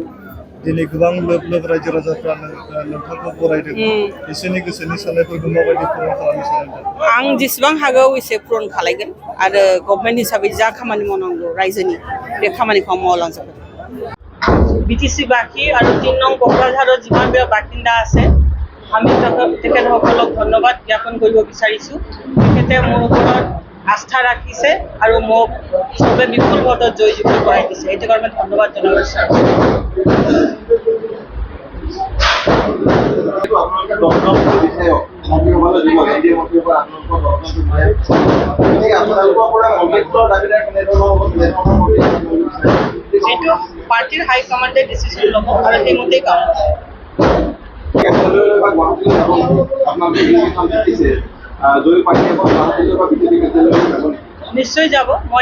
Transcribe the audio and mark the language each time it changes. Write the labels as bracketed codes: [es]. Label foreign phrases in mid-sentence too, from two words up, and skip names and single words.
[brx] दिनै गोबां लोब रायजो राजाफ्रा नोंथांखौ बरायदों बिसोरनि गोसोनि साननायफोरखौ माबायदि पूरन खालामनो सानो? आं जेसेबां हागौ एसे पूरन खालायगोन आरो गभर्नमेन्ट हिसाबै जा खामानि मावनांगौ रायजोनि बे खामानिखौ आं मावलांजोबगोन। [as] BTC বাকী আৰু 3 নং কোকৰাঝাৰৰ যিমানবিলাক বাসিন্দা আছে আমি তেখেতসকলক ধন্যবাদ জ্ঞাপন কৰিব বিচাৰিছোঁ। তেখেতে মোৰ ওপৰত আস্থা ৰাখিছে আৰু মোক চবে বিপুল ভোটত জয়যুক্ত কৰাই দিছে এইটো কাৰণে ধন্যবাদ জনাব বিচাৰিছোঁ। যেটো পার্টির হাইকমান্ডে ডিসিশন লব আর সেই মতেই কাম নিশ্চয় যাব মই